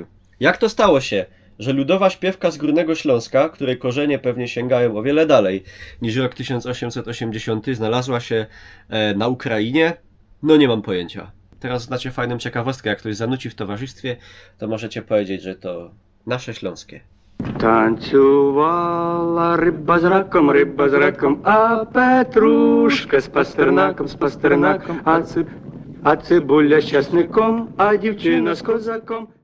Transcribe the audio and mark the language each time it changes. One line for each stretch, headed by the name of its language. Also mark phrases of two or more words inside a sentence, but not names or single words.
Polish: Jak to stało się, że ludowa śpiewka z Górnego Śląska, której korzenie pewnie sięgają o wiele dalej niż rok 1880, znalazła się na Ukrainie? No nie mam pojęcia. Teraz znacie fajną ciekawostkę, jak ktoś zanuci w towarzystwie, to możecie powiedzieć, że to nasze śląskie.
Ukrainian: Танцювала риба з раком, а Петрушка з пастернаком, а цибуля з часником, а дівчина з козаком.